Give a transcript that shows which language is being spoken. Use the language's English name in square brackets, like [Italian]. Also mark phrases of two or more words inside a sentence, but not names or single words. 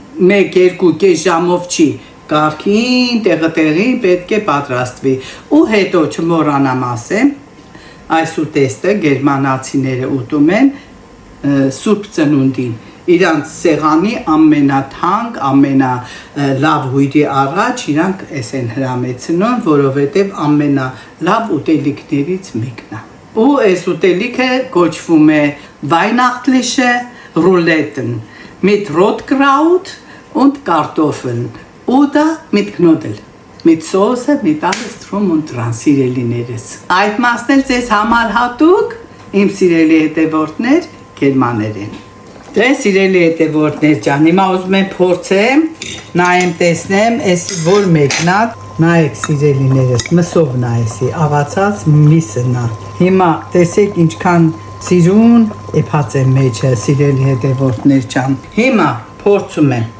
[Armenian] 1-2 ժամով չի, կարգին, տեղը-տեղին պետք է պատրաստվի։ Ու հետո չմոռանամ ասեմ, այս ուտեստը գերմանացիները ուտում են Սուրբ Ծնունդին։ Իրանց սեղանի ամենաթանկ, ամենալավ հյուրի առաջ իրանք էս են հրամեցնում, որովհետև ամենալավ ուտելիքներից մեկն է։ Ու այս ուտելիքը կոչվում է [German] Weihnachtliche Rouleten mit Rotkraut und Kartoffeln oder mit Knödel, mit Soße, mit alles drum und dran, [Armenian] սիրելիներս։ Այդ մասն էլ ձեզ համար հատուկ, իմ սիրելի հետևորդներ, գերմաներեն։ Դե սիրելի հետևորդներ ջան, հիմա ուզում եմ փորձեմ, նայեմ տեսնեմ, այս որ մեկն է, նայեք սիրելիներս, մսով նայեցի, աղացած միսն է։ Հիմա տեսեք ինչքան սիրուն էփած է մեջը, սիրելի հետևորդներ ջան։ Հիմա փորձում